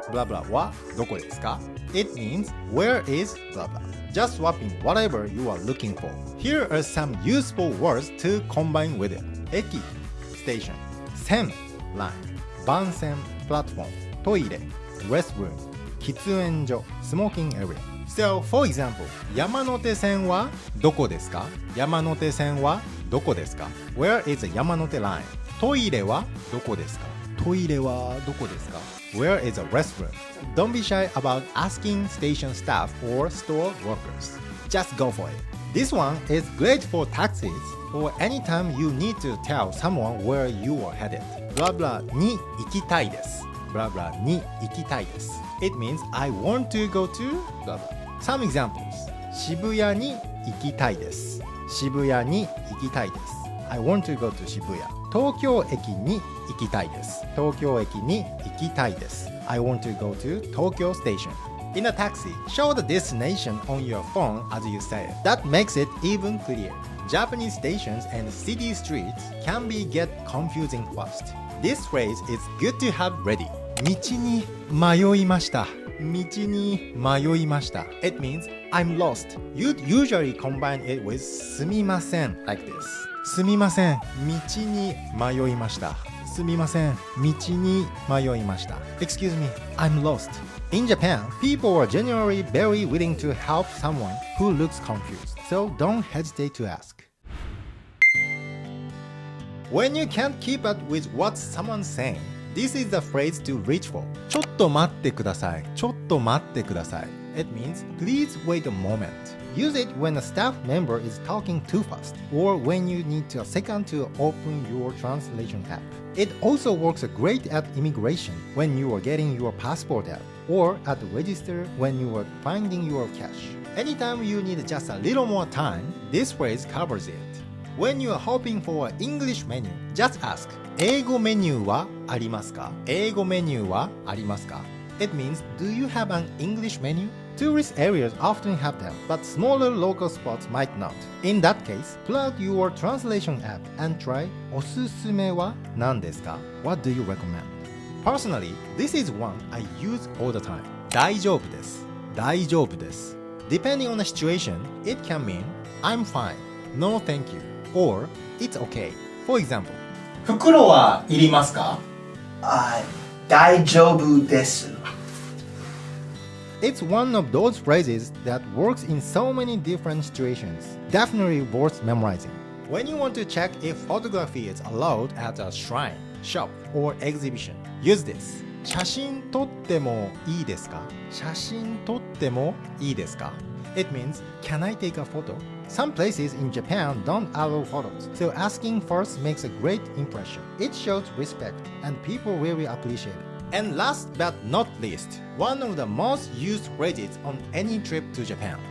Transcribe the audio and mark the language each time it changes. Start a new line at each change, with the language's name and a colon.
Japanese: Blah blah wa doko desu ka?
English: It means where is blah blah. Just swapping whatever you are looking for. Here are some useful words to combine with it. Eki, station. Sen, line. Bansen, platform. Toire, restroom. Kitsuenjo, smoking area. So, for example,
Japanese: 山手線はどこですか? 山手線はどこですか?
English: Where is the 山手 line?
Japanese: トイレはどこですか?トイレはどこですか?
English: Where is a restroom? Don't be shy about asking station staff or store workers. Just go for it. This one is great for taxis or anytime you need to tell someone where you are headed.
Japanese: Blah blah に行きたいです.Blah blah に行きたいです.
English: It means I want to go to blah blah. Some examples.
Japanese: 渋谷に行きたいです. 渋谷に行きたいです.
English: I want to go to Shibuya.
Japanese: 東京駅に行きたいです。東京駅に行きたいです。
English: I want to go to Tokyo Station. In a taxi, show the destination on your phone as you say it. That makes it even clearer. Japanese stations and city streets can get confusing fast. This phrase is good to have ready.
Japanese: 道に迷いました。道に迷いました。
English: It means I'm lost. You'd usually combine it with すみません like this.
Japanese: すみません。道に迷いました。すみません。道に迷いました。
English: Excuse me, I'm lost. In Japan, people are generally very willing to help someone who looks confused, so don't hesitate to ask. When you can't keep up with what someone's saying, this is the phrase to reach for. ちょっと待ってください。ちょっと待ってください。 It means please wait a moment. Use it when a staff member is talking too fast, or when you need a second to open your translation app. It also works great at immigration when you are getting your passport out, or at the register when you are finding your cash. Anytime you need just a little more time, this phrase covers it. When you are hoping for an English menu, just ask,
Japanese: 英語メニューはありますか? 英語メニューはありますか?
English: It means, do you have an English menu? Tourist areas often have them, but smaller local spots might not. In that case, pull out your translation app and try
Japanese: おすすめは何ですか?
English: What do you recommend? Personally, this is one I use all the time.
Japanese: 大丈夫です。大丈夫です。
English: Depending on the situation, it can mean I'm fine, no thank you, or it's okay. For example,
Japanese: 袋はいりますか? Daijobu desu.
English: it's one of those phrases that works in so many different situations. Definitely worth memorizing. When you want to check if photography is allowed at a shrine, shop, or exhibition, use this.
Japanese: 写真撮ってもいいですか?写真撮ってもいいですか?
English: It means, can I take a photo? Some places in Japan don't allow photos, so asking first makes a great impression. It shows respect, and people really appreciate it. And last but not least, one of the most used phrases on any trip to Japan.